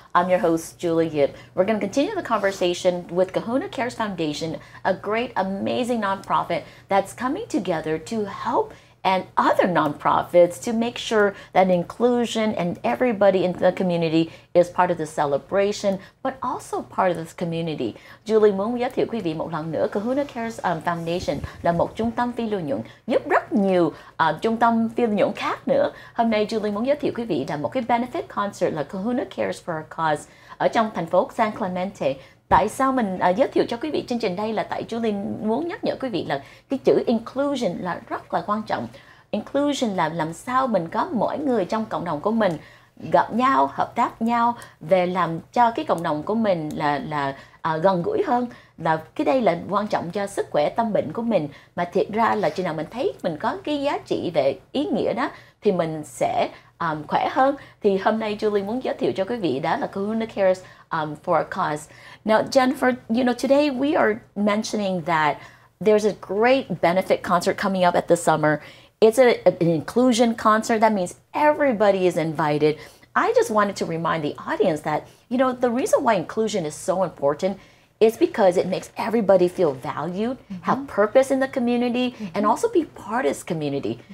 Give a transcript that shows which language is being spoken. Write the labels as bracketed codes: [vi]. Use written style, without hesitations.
[en] I'm your host, Julie Yip. We're going to continue the conversation with Kahuna Cares Foundation, a great, amazing nonprofit that's coming together to help and other nonprofits to make sure that inclusion and everybody in the community is part of the celebration, but also part of this community. [vi] Julie muốn giới thiệu quý vị một lần nữa, Kahuna Cares Foundation là một trung tâm phi lợi nhuận giúp rất nhiều trung tâm phi lợi nhuận khác nữa. Hôm nay Julie muốn giới thiệu quý vị là một cái [en] benefit concert [vi] là Kahuna Cares for a Cause ở trong thành phố San Clemente. Tại sao mình giới thiệu cho quý vị chương trình đây là tại Julie muốn nhắc nhở quý vị là cái chữ inclusion là rất là quan trọng. Inclusion là làm sao mình có mỗi người trong cộng đồng của mình gặp nhau, hợp tác nhau về làm cho cái cộng đồng của mình là gần gũi hơn. Là cái đây là quan trọng cho sức khỏe tâm bệnh của mình, mà thiệt ra là khi nào mình thấy mình có cái giá trị về ý nghĩa đó thì mình sẽ khỏe hơn. Thì hôm nay Julie muốn giới thiệu cho quý vị đó là Kahuna Cares for a Cause. [en] Now, Jennifer, today we are mentioning that there's a great benefit concert coming up at the summer. It's an inclusion concert. That means everybody is invited. I just wanted to remind the audience that, the reason why inclusion is so important is because it makes everybody feel valued, have purpose in the community, and also be part of this community.